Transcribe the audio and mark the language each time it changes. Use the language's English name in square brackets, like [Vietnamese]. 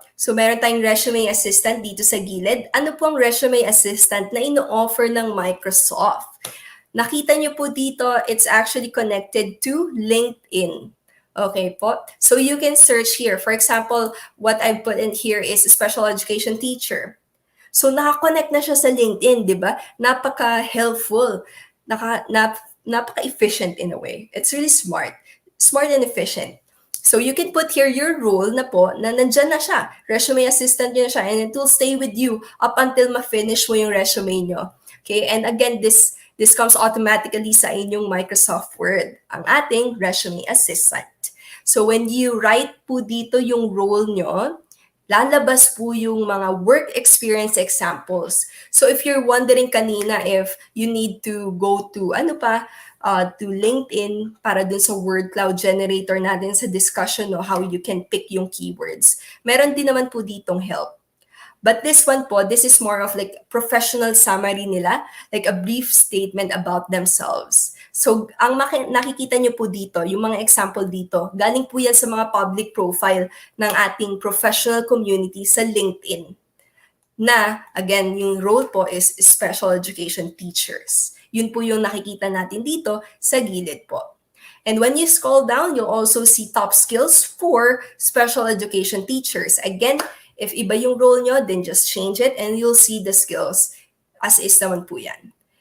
[Filipino] So, meron tayong resume assistant dito sa gilid. Ano po ang resume assistant na ino-offer ng Microsoft? Nakita nyo po dito, [English] it's actually connected to LinkedIn. [Filipino] Okay po. [English] So you can search here. For example, what I put in here is a special education teacher. [Filipino] So naka-connect na siya sa LinkedIn, di ba? [English] Napaka-helpful. Napaka-efficient in a way. It's really smart. Smart and efficient. So you can put here your role [Filipino] na po na nandyan na siya. [English] Resume assistant nyo na siya and it will stay with you up until ma-finish mo yung resume nyo. Okay? And again, this comes automatically [Filipino] sa inyong Microsoft Word, ang ating resume assistant. [English] So when you write po dito yung role nyo, [Filipino] lalabas po yung mga [English] work experience examples. So if you're wondering kanina if you need to go to to LinkedIn [Filipino] para dun sa word cloud generator natin sa discussion no, [English] how you can pick yung keywords. [Filipino] Meron din naman po ditong help. [English] But this one po, this is more of like professional summary nila, like a brief statement about themselves. [Filipino] So, ang nakikita nyo po dito, yung mga example dito, galing po yan sa mga public profile ng ating professional community sa LinkedIn. Na, again, yung role po is special education teachers. Yun po yung nakikita natin dito sa gilid po. [English] And when you scroll down, you'll also see top skills for special education teachers. Again, if iba yung role nyo, then just change it and you'll see the skills as is naman po yan.